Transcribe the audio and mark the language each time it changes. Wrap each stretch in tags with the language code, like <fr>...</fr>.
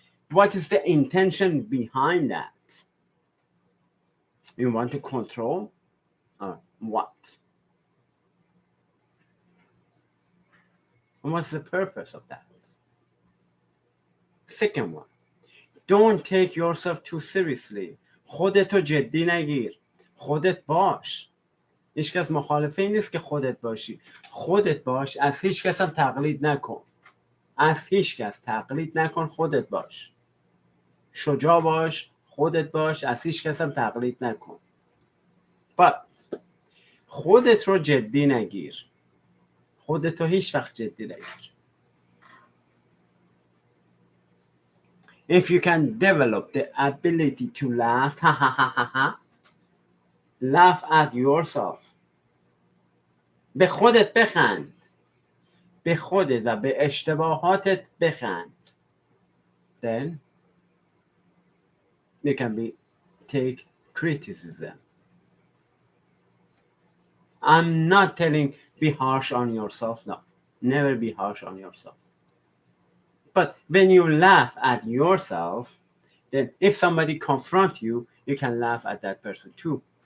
<en>What is the intention behind that? You want to control? Or what? And what's the purpose of that? Second one, don't take yourself too seriously.</en> <fa>خودتو جدی نگیر. خودت باش. هیچ کس مخالف این نیست که خودت باشی. خودت باش. از هیچ کس هم تقلید نکن. از هیچ کس تقلید نکن. خودت باش. شجاع باش. خودت باش. از هیچ کس هم تقلید نکن.</fa> <en>But</en> <fa>خودت رو جدی نگیر. خودت رو هیچ وقت جدی نگیر.</fa> <en>If you can develop the ability to laugh, laugh at yourself.</en> <fa>به خودت بخند. به خودت و به اشتباهاتت بخند.</fa> <en>Then you can take criticism. I'm not telling be harsh on yourself. No, never be harsh on yourself. But when you laugh at yourself, then if somebody confronts you, you can laugh at that person too.</en>